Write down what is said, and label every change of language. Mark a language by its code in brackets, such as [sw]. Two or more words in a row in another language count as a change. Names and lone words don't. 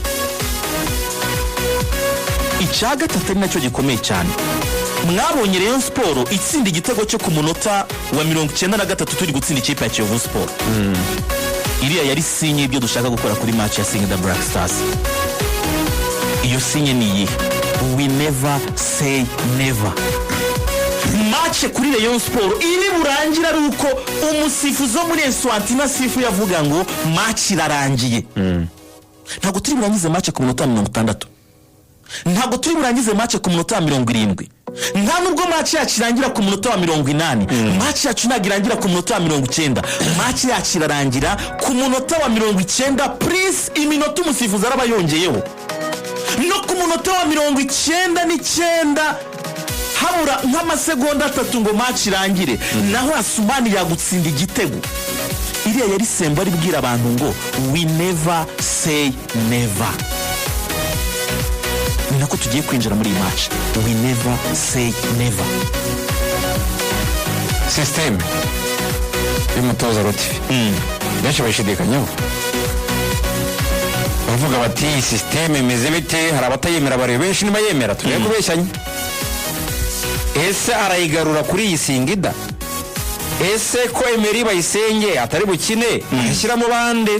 [rw] Icya gatatu ari nacyo gikomeye cyane, mwabonye Rayon Sport itsinda igitego cyo ku munota wa 93 turi gutsinda ikipe ya Kiyovu Sport. Iriya yari sinye ibyo dushaka gukora kuri match ya Singida Black Stars. Iyo sinye ni iyi: [en] we never say never. [rw] Match kuri Rayon Sport iri burangira ari uko umusifuzi wo muri Eswatini sifu yavuga ngo match irarangiye. Ntabwo turi burangize match ku munota 60, ntabwo turi burangize match ku munota 70, nta nubwo match yacu irangira ku munota wa 80. Match yacu nagirangira ku munota wa 90, match yacu irarangira ku munota wa 90 please. Iminota umusifuzi araba yongeyeho, no ku munota wa 99 habura nk'amasegonda 3 ngo match irangire, naho Asumani yagutsinda igitego. Iriya yari semba ari bwira abantu ngo [en] we never say never. [rw] Nako tugiye kwinjira muri match, [en] we never say never. [rw] System y'umutoza Rotifi benshi bayishidikanyaho, bavuga bati system imeze bite, hari abatayemera bari benshi nibayemera, tugiye kubeshyanya. Ese arayigarura kuri iyi Singida? Ese ko Emery Bayisenge atari bukine ashyira mu bande?